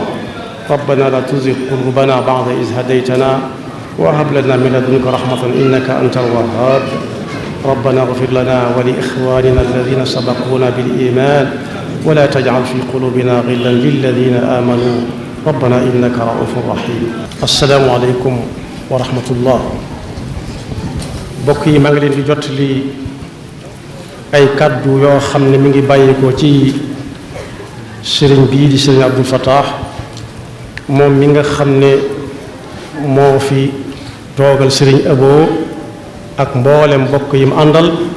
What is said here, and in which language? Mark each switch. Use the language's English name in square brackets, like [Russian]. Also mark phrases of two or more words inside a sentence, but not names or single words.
[Arabic] ربنا لا تزغ قلوبنا بعد إذ هديتنا وهب لنا من لدنك رحمة إنك أنت الوهاب. ربنا اغفر لنا ولإخواننا الذين سبقونا بالإيمان ولا تجعل في قلوبنا غلا للذين آمنوا ربنا إنك رؤوف رحيم. السلام عليكم ورحمة الله. [Wolof] mbokk yi maa ngi leen di jottali ay kàddu yoo xam ne mi ngi bàyyi ko ci sëriñ bii di sëriñ Abdul Fattah moom mi nga xam ne moo fi toogal sëriñ Abo ak mboolem mbokk yi mu àndal.